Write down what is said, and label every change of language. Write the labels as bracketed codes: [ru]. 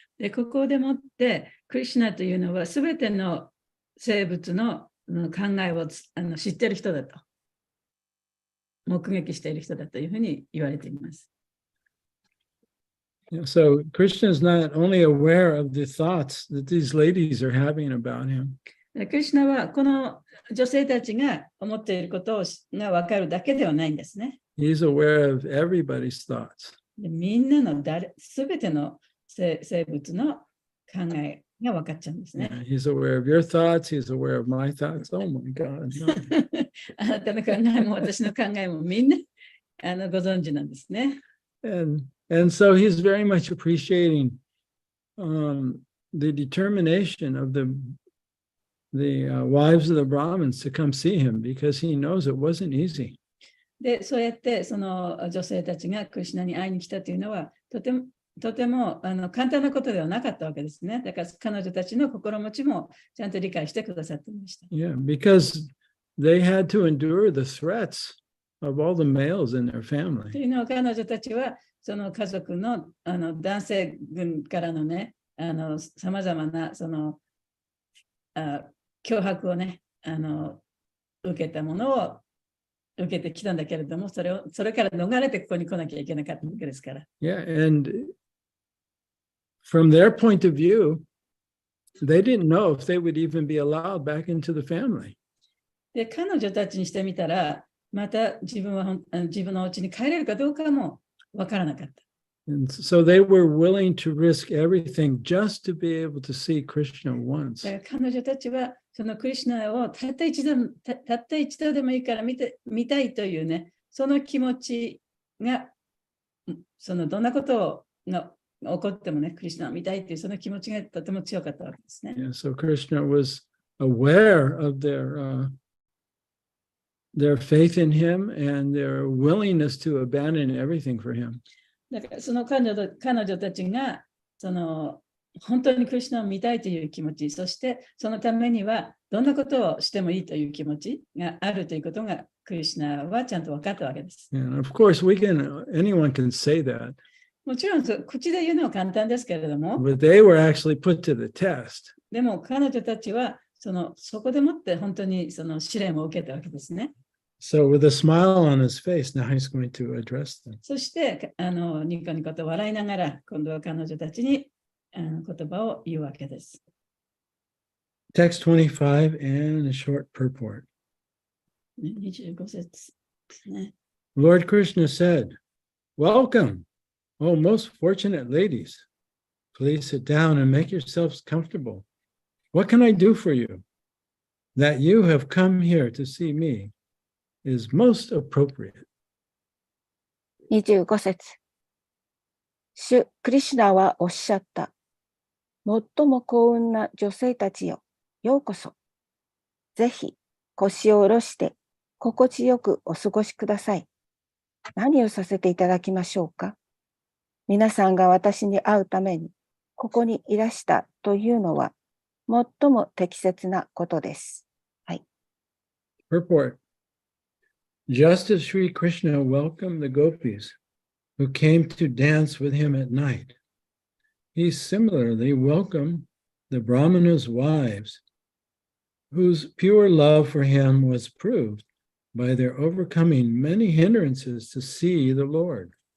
[ja] で、ここでもって、クリシュナというのはすべての生物の考えを知っている人だと。目撃している人だというふうに言われています。 [en] So Krishna is not only aware of the thoughts that these ladies are having about him. [ja] クリシュナはこの女性たちが思っていることが分かるだけではないんですね。 [en] He's aware of everybody's thoughts. [ja] でみんなのすべての生物の考えが分かっちゃうんですね。 [en] Yeah, he's aware of your thoughts. He's aware of my thoughts. Oh my God. No. [ja] あなたの考えも私の考えもみんなご存知なんですね。 [en] And so he's very much appreciating the determination of the wives of the Brahmins to come see him because he knows it wasn't easy. [ja] で、そうやってその女性たちがクリシュナに会いに来たというのはとても簡単なことではなかったわけですね。だから彼女たちの心持ちもちゃんと理解してくださっていました。 [en] Yeah, because they had to endure the threats of all the males in their [ja] と [en] family. [ja] いうのは彼女たちはその家族の男性軍からのね、さまざまなその脅迫をね、受けたものを受けてきたんだけれども、それから逃れてここに来なきゃいけなかったわけですから。 [en] Yeah, and from their point of view, they didn't know if they would even be allowed back into the family. [ja] で、彼女たちにしてみたら、また自分のお家に帰れるかどうかもわからなかった。 [en] And so they were willing to risk everything just to be able to see Krishna once. [ja] だから彼女たちはそのクリシュナをたった一度でもいいから見たいというね、その気持ちが、どんなことが起こってもね、クリシュナを見たいというその気持ちがとても強かったわけですね。 [en] Yeah, so Krishna was aware of their faith in him and their willingness to abandon everything for him. [ja] だからその彼女たちが本当にクリシュナを見たいという気持ち、そしてそのためにはどんなことをしてもいいという気持ちがあるということがクリシュナはちゃんと分かったわけです。 [en] And of course, anyone can say that, [ja] もちろん口で言うのは簡単ですけれども、 [en] but they were actually put to the test. [ja] でも彼女たちはそこでもって本当にその試練を受けたわけですね。 [en] So with a smile on his face, now he's going to address them. [ja] そしてニコニコと笑いながら今度は彼女たちに言葉を言うわけです。 [en] Text 25 and a short purport. [ja] 25節ですね。 [en] Lord Krishna said, "Welcome, O most fortunate ladies. Please sit down and make yourselves comfortable. What can I do for you? That you have come here to see me is most appropriate." [ja] 25節。主クリシュナはおっしゃった。最も幸運な女性たちよ、ようこそ。ぜひ腰を下ろして心地よくお過ごしください。何をさせていただきましょうか。皆さんが私に会うためにここにいらしたというのは最も適切なことです。はい。 [en] Purport. Just as Sri Krishna welcomed the gopis who came to dance with him at night, he similarly welcomed the Brahmana's wives, whose pure love for him was proved by their overcoming many hindrances to see the Lord.